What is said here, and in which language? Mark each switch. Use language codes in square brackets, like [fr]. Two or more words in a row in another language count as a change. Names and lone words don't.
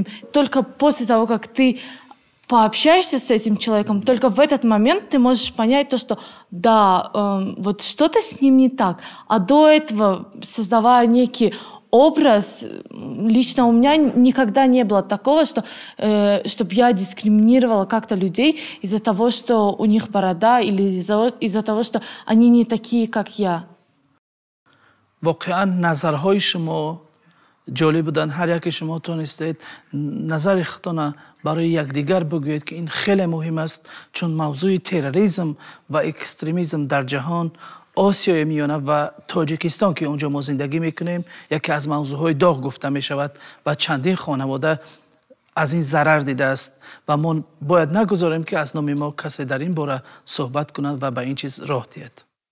[ru] Только после того, как ты пообщаешься с этим человеком, только в этот момент ты можешь понять то, что да, вот что-то с ним не так. А до этого, создавая некий образ, лично у меня никогда не было такого, что чтобы я дискриминировала как-то людей из-за того, что у них борода, или из-за того, что они не такие, как я. [fa] واقعا نظرهای شما جالب بودن. هر یک شما تونستید نظر خودتان برای یکدیگر بگویید که این خیلی مهم است، چون موضوع تروریسم و اکستریمیسم در جهان، آسیای میانه و تاجیکستان که اونجا ما زندگی میکنیم، یکی از موضوعهای داغ گفته میشود و چندین خانواده از این ضرر دیده است و ما باید نگذاریم که از نام ما کسی در این باره صحبت کند و به این چیز راه دهد.